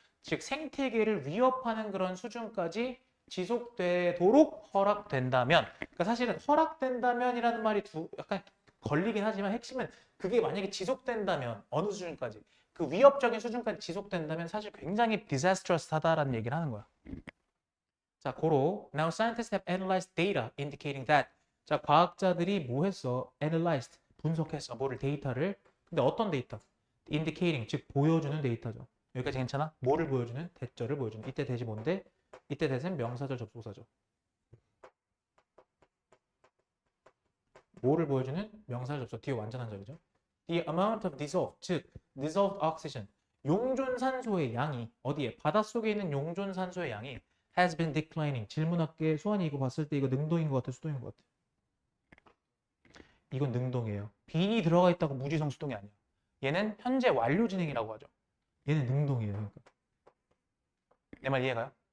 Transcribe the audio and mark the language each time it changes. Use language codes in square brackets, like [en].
[ko] 즉 생태계를 위협하는 그런 수준까지 지속되도록 허락된다면, 그러니까 사실은 허락된다면이라는 말이 약간 걸리긴 하지만 핵심은 그게 만약에 지속된다면 어느 수준까지, 그 위협적인 수준까지 지속된다면 사실 굉장히 disastrous하다라는 얘기를 하는 거야. 자, 고로 [en] now scientists have analyzed data indicating that. [ko] 자, 과학자들이 뭐 했어? analyzed, 분석했어. 뭐를, 데이터를. 근데 어떤 데이터? indicating, 즉 보여주는 데이터죠. 여기까지 괜찮아? 뭐를 보여주는? 대절을 보여주는. 이때 대지 뭔데? 이때 대세는 명사절 접속사죠. 뭐를 보여주는? 명사절 접속. 뒤에 완전한 절이죠. [en] The amount of dissolved, [ko] 즉 [en] dissolved oxygen, [ko] 용존산소의 양이 어디에? 바닷속에 있는 용존산소의 양이 [en] has been declining. [ko] 질문학계 수완이 이거 봤을 때 이거 능동인 것 같아, 수동인 것 같아? 이건 능동이에요. 빈이 들어가 있다고 무지성 수동이 아니야. 얘는 현재 완료 진행이라고 하죠. 얘는 능동이에요. 그러니까. 내 말 이해가요?